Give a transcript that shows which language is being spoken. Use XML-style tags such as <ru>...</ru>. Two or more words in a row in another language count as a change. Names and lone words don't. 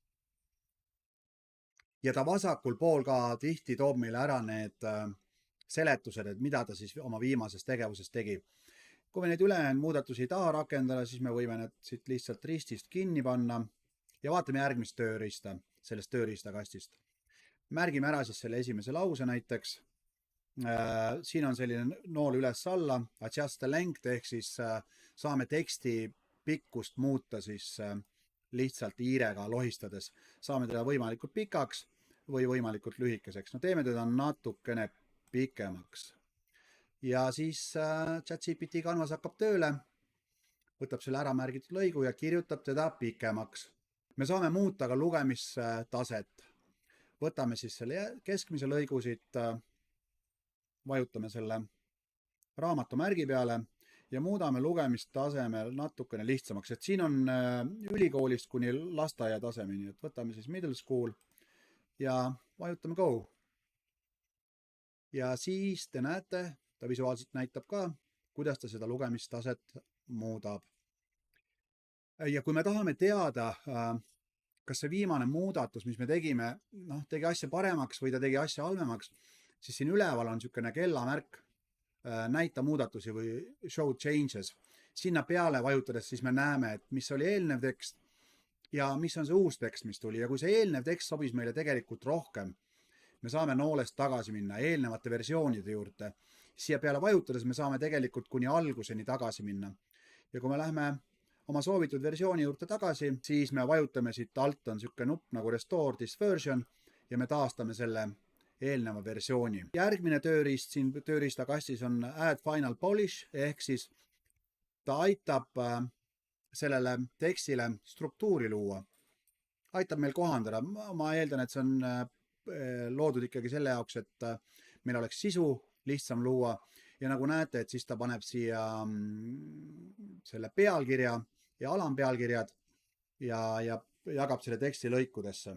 <et>Ja ta vasakul pool ka tihti toob meile ära need seletused, et mida ta siis oma viimases tegevuses tegi. Kui me neid ülejäänud muudatusi ei taha rakendada, siis me võime need siit lihtsalt ristist kinni panna ja vaatame järgmist tööriista sellest tööriistakastist. Märgime ära siis selle esimese lause näiteks. Siin on selline nool üles-alla,</et> <en>adjust the length,</en> <et>ehk siis saame teksti pikkust muuta siis lihtsalt hiirega lohistades. Saame teda võimalikult pikaks või võimalikult lühikeseks. No teeme teda natukene pikemaks. Ja siis ChatGPT Canvas hakkab tööle, võtab selle ära märgitud lõigu ja kirjutab teda pikemaks. Me saame muuta ka lugemistaset. Võtame siis selle keskmise lõigu siit, vajutame selle raamatu märgi peale ja muudame lugemistasemel natukene lihtsamaks. Et siin on ülikoolist kuni lasteaia tasemeni, et võtame siis</et> <en>middle school</en> <et>ja vajutame go. Ja siis te näete, ta visuaalselt näitab ka, kuidas ta seda lugemistaset muudab. Ja kui me tahame teada, kas see viimane muudatus, mis me tegime, tegi asja paremaks või ta tegi asja halvemaks, siis siin üleval on niisugune kellamärk, näita muudatusi või</et> <en>show changes.</en> <et>Sinna peale vajutades siis me näeme, et mis oli eelnev tekst ja mis on see uus tekst, mis tuli. Ja kui see eelnev tekst sobis meile tegelikult rohkem, me saame noolest tagasi minna eelnevate versioonide juurde. Siia peale vajutades me saame tegelikult kuni alguseni tagasi minna. Ja kui me lähme oma soovitud versiooni juurde tagasi, siis me vajutame siit alt on niisugune nupp nagu</et> <en>restore this version</en> <et>ja me taastame selle eelneva versiooni. Järgmine tööriist siin tööriistakastis on</et> <en>add final polish,</en> <et>ehk siis ta aitab sellele tekstile struktuuri luua. Aitab meil kohandada. Ma eeldan, et see on loodud ikkagi selle jaoks, et meil oleks sisu lihtsam luua ja nagu näete, et siis ta paneb siia selle pealkirja ja alampealkirjad ja jagab selle teksti lõikudesse.</et>